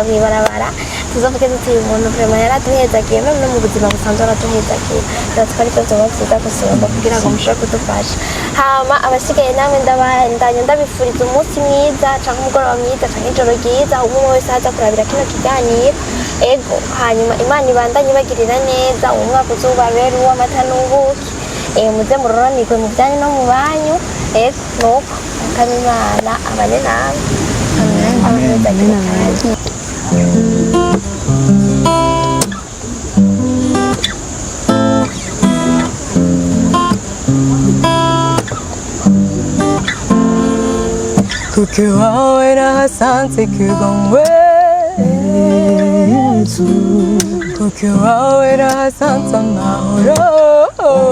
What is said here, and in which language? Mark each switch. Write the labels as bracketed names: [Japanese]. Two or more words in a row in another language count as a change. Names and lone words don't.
[Rundi] mw'ibarabara tuzovuge duti uyu muntu vraiment yaraduhezagiye no mu buzima busanzwe araduhezagiye rero twari tuzoba vyiza gusumba kugira ngo mushobore kudufasha hama abasigaye namwe ndabandanya ndabifuriza umunsi mwiza canke umugoroba mwiza canke ijoro ryiza umwe wese aza kurabira kino kiganiro ego hanyuma imana ibandanye ibagirira neza uwo mwaka uzobabera uw'amata n'ubuki muze muroranirwe mu byanyu no mu banyu ego nuko mukamimana abane nawe kuko iwawe nahasanze kigongwe kuko iwawe nahasanze amahoro